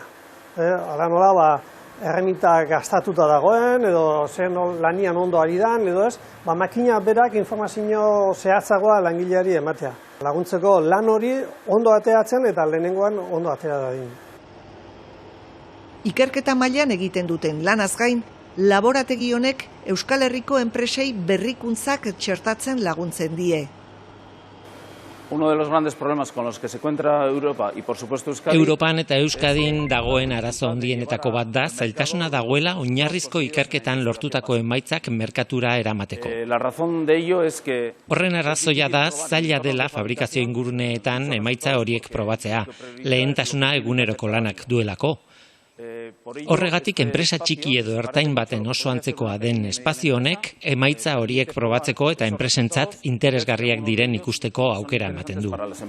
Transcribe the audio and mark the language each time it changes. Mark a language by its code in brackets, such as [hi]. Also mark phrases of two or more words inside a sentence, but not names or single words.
[eu] Hala nola, erreminta gastatuta dagoen, edo zer lanian ondo ari dan, edo ez, makina berak informazio zehatzagoa langileari ematea. Laguntzeko lan hori ondo ateratzen eta lehenengoan ondo atera dadin. Ikerketa mailan egiten duten lanaz gain, laborategi honek Euskal Herriko enpresei berrikuntzak txertatzen laguntzen die. [es] Uno de los grandes problemas con los que se encuentra Europa y por supuesto Euskadi. [eu] Europan eta Euskadin dagoen arazo handienetako bat da, zailtasuna dagoela oinarrizko ikerketan lortutako emaitzak merkatura eramateko. [es] La razón de ello es que [eu] horren arrazoia da zaila dela fabrikazio inguruneetan emaitza horiek probatzea, lehentasuna eguneroko lanak duelako. Horregatik enpresa txiki edo ertain baten oso antzekoa den espazio honek emaitza horiek probatzeko eta enpresentzat interesgarriak diren ikusteko aukera ematen du.